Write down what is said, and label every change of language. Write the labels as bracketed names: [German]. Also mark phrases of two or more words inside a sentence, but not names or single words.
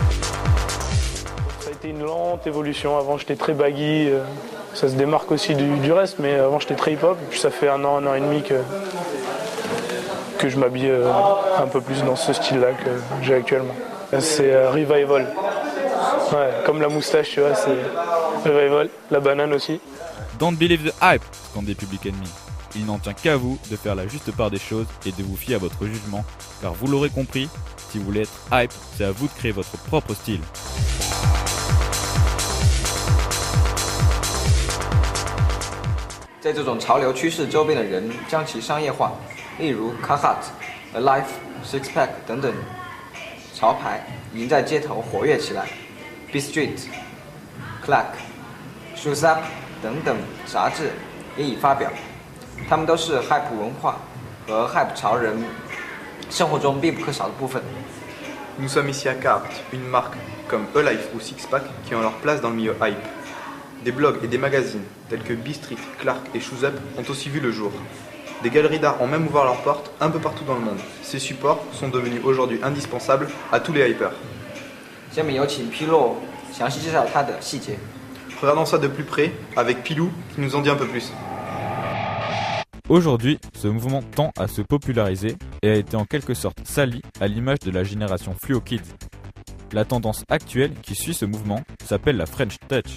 [French] Ça a été une lente évolution. Avant j'étais très baggy, ça se démarque aussi du reste, mais avant j'étais très hip-hop. Puis ça fait un an et demi que je m'habille un peu plus dans ce style-là que j'ai actuellement. C'est revival. Ouais, comme la moustache, tu vois, c'est revival. La banane aussi. [English] Don't believe the hype, [French] scandait Public Enemy. Il n'en tient qu'à vous de faire la juste part des choses et de vous fier à votre jugement, car vous l'aurez compris, si vous voulez être hype, c'est à vous de créer votre propre style. [Chinese] 在这种潮流趋势周边的人将其商业化，例如 Carhartt、Alive、Six Pack 等等潮牌已经在街头活跃起来。B Street、Clack、Shoes Up 等等杂志也已发表，他们都是 hype 文化和 hype 潮人生活中必不可少的部分。 [French] Nous sommes ici à Carhartt, une marque comme Alive ou Six Pack qui ont leur place dans le milieu hype. Des blogs et des magazines tels que B Street, Clark et Shoes Up ont aussi vu le jour. Des galeries d'art ont même ouvert leurs portes un peu partout dans le monde. Ces supports sont devenus aujourd'hui indispensables à tous les hypers. [Chinese] 下面有请披露详细介绍它的细节。 [French] Regardons ça de plus près avec Pilou qui nous en dit un peu plus. Aujourd'hui, ce mouvement tend à se populariser et a été en quelque sorte sali à l'image de la génération Fluo Kids. La tendance actuelle qui suit ce mouvement s'appelle la French Touch.